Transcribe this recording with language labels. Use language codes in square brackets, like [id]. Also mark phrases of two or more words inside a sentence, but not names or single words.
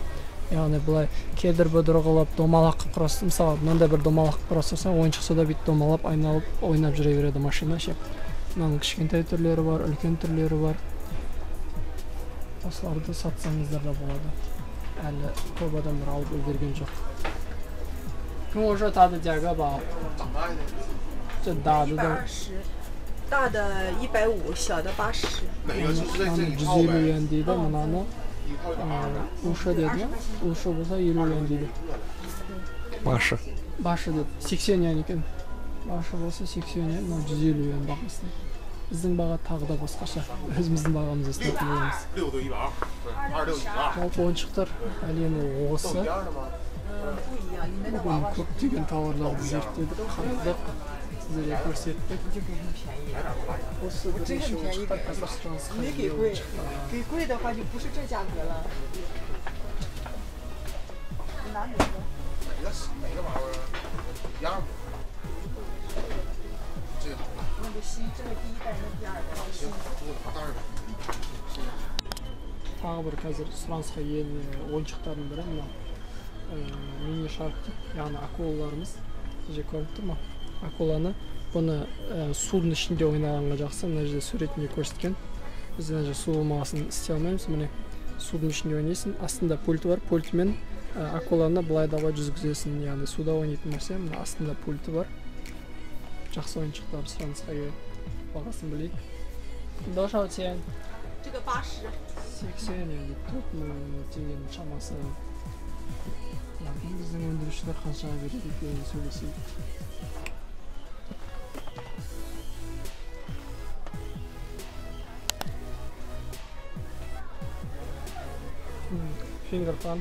[kk] Яғни бұлай кедір бұдыр қылып, домалақ қылып құрастыр. Мысалы, мынандай бір домалақ қылып құрастырсаң, ойыншық сода бүйтіп домалап, айналып, ойнап жүре береді машина ше. Мынаның кішкентай түрлері бар, үлкен түрлері бар. Осыларды сатсаңыздар да болады. Әлі көп адамдар алып үлгерген жоқ. [zh] 跟我说它的价格吧。这大的都大的150，小的80。 [kk] 150 yuan дейді, мынаны ушы деді ма? Ушы болса 50 yuan дейді. [zh] Başı. [kk] Başı деді. 80 yuan екен. Başı болса 80 yuan, мына 150 yuan бағасы. Біздің баға тағы да басқаша. Өзіміздің бағамызды ұстайтын боламыз. Жалпы ойыншықтар әлемі осы. Бүгін көптеген тауарларды зерттедік, қарадық. сіздерге көрсеттік. [zh] 就给很便宜， [kk] Осы [zh] 我真很 [kk] бірінші [zh] 便宜 [kk] ойыншықта [zh] 给， [kk] қазір сұранысқа [zh] 没 [kk] ие [zh] 给贵 [kk] ойыншықтар.， [zh] 给贵的话就不是这价格了。你拿哪个？哪个玩意儿一样吗？这个好看，那个新，这个第一代，那第二代。行，我拿袋儿吧。 [kk] Тағы бір қазір сұранысқа ие ойыншықтардың бірі мына [en] mini shark [kk] дейді, яғни акулаларымыз. Же көрініп тұр ма? Акуланы бұны судың ішінде ойнағанға жақсы. Мына жерде суретінде көрсеткен. Біз мына жерде су болмағасын істей алмаймыз. Міне судың ішінде ойнайсың. Астында пульті бар. Пультімен акуланы былай да былай жүзгізесің. Яғни суда ойнайтын нәрсе. Мына астында пульті бар. Жақсы ойыншықтар сұранысқа ие. Бағасын білейік. [zh] 多少钱? 这个80。 [kk] 80 енді 4000 теңгенің шамасы. Біздің өндірушілер қаншаға береді екенін сөйлесейік. Фингерпан.